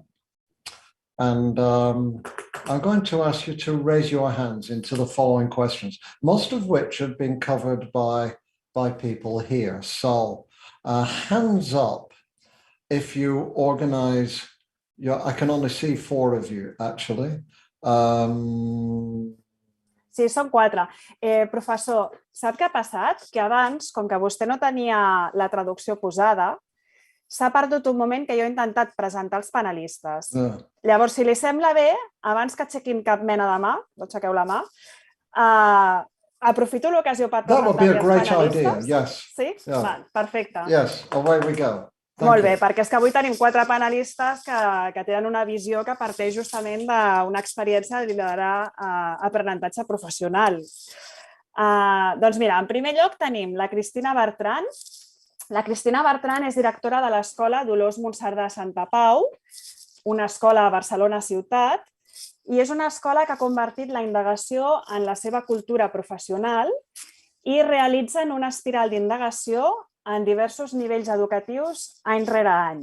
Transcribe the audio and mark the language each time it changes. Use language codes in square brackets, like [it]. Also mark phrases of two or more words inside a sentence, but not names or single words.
[en] And I'm going to ask you to raise your hands into the following questions, most of which have been covered by people here. So hands up if you organize I can only see 4 of you actually. [ca] Sí, són 4. Professor, sap què ha passat? Que abans, com que vostè no tenia la traducció posada, s'ha perdut un moment que jo he intentat presentar els panelistes. Llavors, si li sembla bé, abans que aixequin cap mena de mà, no aixequeu la mà, aprofito l'ocasió per presentar els panelistes. Sí? Perfecte. [en] Yes, away we go. [ca] Molt bé, perquè és que avui tenim 4 panelistes que tenen una visió que parteix justament d'una experiència de liderar aprenentatge professional. Doncs mira, en primer lloc tenim la Cristina Bertran. La Cristina Bertran és directora de l'Escola Dolors Monserdà Santa Pau, una escola a Barcelona ciutat, i és una escola que ha convertit la indagació en la seva cultura professional i realitza una espiral d'indagació en diversos nivells educatius any rere any.